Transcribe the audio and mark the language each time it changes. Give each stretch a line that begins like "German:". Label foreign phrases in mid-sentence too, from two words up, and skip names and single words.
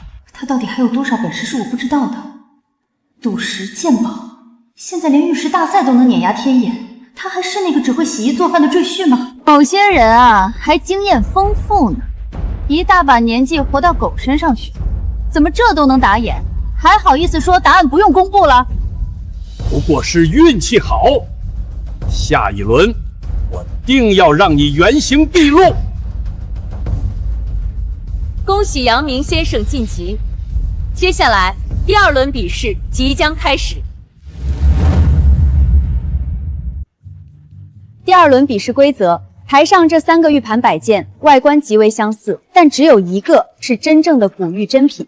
Chinese: 他到底还有多少本事是我不知道的？赌石鉴宝，现在连玉石大赛都能碾压天眼，他还是那个只会洗衣做饭的赘婿吗？某些人啊，還經驗豐富呢，一大把年紀活到狗身上去，怎麼這都能打眼？還好意思說答案不用公布了？不過是運氣好，下一輪我定要讓你原形畢露。恭喜楊明先生晉級，接下來第2輪比試即將開始。第2輪比試規則：台上這3個玉盤擺件外觀極為相似，但只有一個是真正的古玉真品。